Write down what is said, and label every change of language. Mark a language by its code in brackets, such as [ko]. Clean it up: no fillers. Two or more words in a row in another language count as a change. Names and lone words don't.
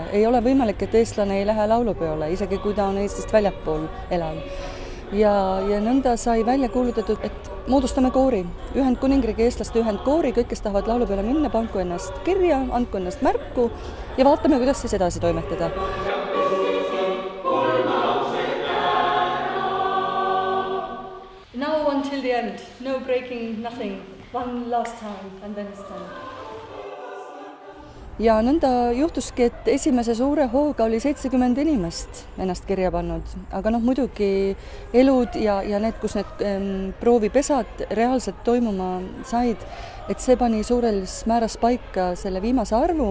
[et] Ei ole võimalik, et eestlane ei lähe laulupeole, isegi kui ta on Eestist väljapool elav. Ja nõnda sai välja kuulutatud, et moodustame koori, Ühendkuningriigi eestlaste ühendkoori, kõik, kes tahavad laulupeole minna, panku ennast kirja, andku ennast märku ja vaatame, kuidas siis edasi toimetada. [en] Now until the end, no breaking, nothing, one last time and then it's done. [et] Ja nõnda juhtuski, et esimese suure hooga oli 70 inimest ennast kirja pannud, aga muidugi elud ja need, kus need proovipesad reaalselt toimuma said, et see pani suures määras paika selle viimase arvu.